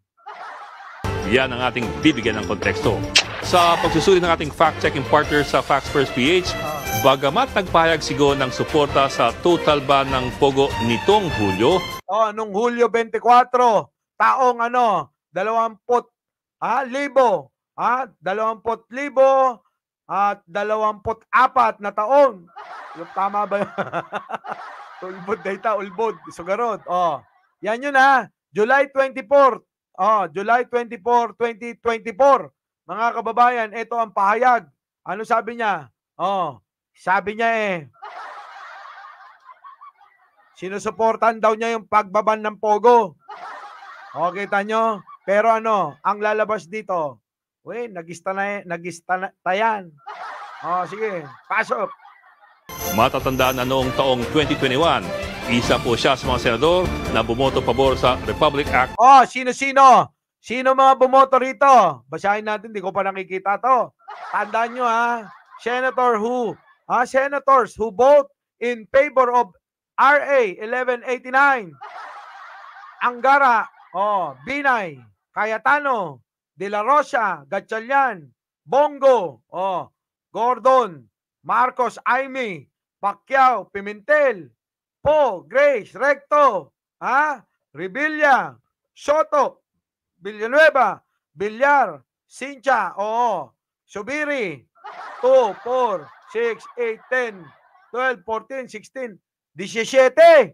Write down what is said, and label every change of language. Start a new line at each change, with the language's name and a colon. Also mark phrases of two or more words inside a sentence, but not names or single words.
Filipino: Yan ang ating bibigyan ng konteksto. Sa pagsusuri ng ating
English: fact-checking partner
Filipino: sa Facts First PH, bagamat nagpahayag si Go ng suporta sa
English: total ban
Filipino: ng POGO nitong Hulyo. Nung Hulyo 24, taong 20,000, 20,000 at 24 na taon. Yung tama ba yun?
Iloko: Ulbod data, ulbod. Sugarod.
Filipino: Yan yun July 24. July 24, 2024. Mga kababayan, ito ang pahayag. Ano sabi niya? Sabi niya sinusuportan daw niya yung pagbaban ng POGO. Kita nyo? Pero ang lalabas dito? Nagista na yan. Sige, pasok. Matatandaan na noong taong 2021, isa po siya sa mga senador na bumoto pabor sa Republic Act. Sino-sino? Sino mga bumoto rito? Basahin natin, di ko pa nakikita to. Tandaan nyo
English: Senators who vote in favor of RA 1189. Angara, Binay, Cayetano, De La Rosa, Gatchalian, Bongo, Gordon, Marcos, Aimee, Pacquiao, Pimentel, Po, Grace, Recto, Revilla, Soto, Villanueva, Villar, Sincha, Subiri, 2, 4, 6, 8, 10, 12, 14, 16, 17.